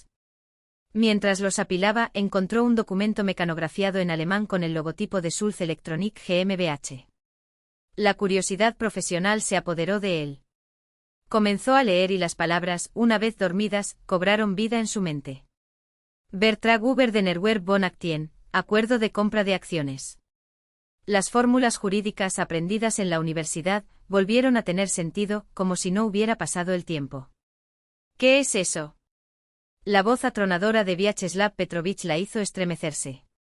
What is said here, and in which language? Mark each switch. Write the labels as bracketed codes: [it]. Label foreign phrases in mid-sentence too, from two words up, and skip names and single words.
[es] Mientras los apilaba, encontró un documento mecanografiado en alemán con el logotipo de Sulz Electronic GmbH. La curiosidad profesional se apoderó de él. Comenzó a leer y las palabras, una vez dormidas, cobraron vida en su mente. [de] Vertrag über den Erwerb von Aktien, [es] acuerdo de compra de acciones. Las fórmulas jurídicas aprendidas en la universidad volvieron a tener sentido, como si no hubiera pasado el tiempo. ¿Qué es eso? La voz atronadora de Vyacheslav Petrovich la hizo estremecerse.